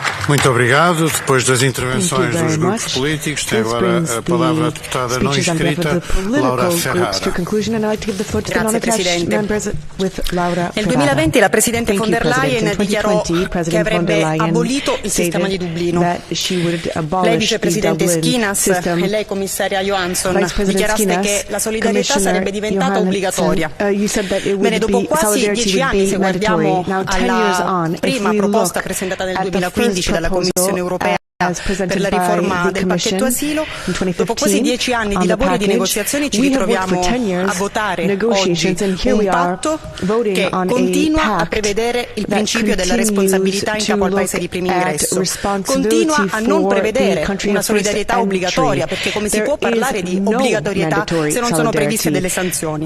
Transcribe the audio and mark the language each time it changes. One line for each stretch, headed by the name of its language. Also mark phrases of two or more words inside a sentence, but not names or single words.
Portuguese: Muito obrigado. Depois das intervenções dos grupos políticos, tem agora a palavra a deputada não inscrita, Laura Ferrara.
Italian: Grazie Presidente. Nel 2020 la Presidente von der Leyen dichiarò che avrebbe abolito il sistema di Dublino. Lei, Vicepresidente Schinas, e lei, Commissaria Johansson, dichiaraste che la solidarietà sarebbe diventata obbligatoria. Bene, dopo quasi 10 anni, se guardiamo alla prima proposta presentata nel 2015 dalla Commissione europea per la riforma del pacchetto asilo, dopo quasi 10 anni di lavori e di negoziazioni ci ritroviamo a votare oggi un patto che continua a prevedere il principio della responsabilità in capo al paese di primo ingresso, continua a non prevedere una solidarietà obbligatoria, perché come si può parlare di obbligatorietà se non sono previste delle sanzioni?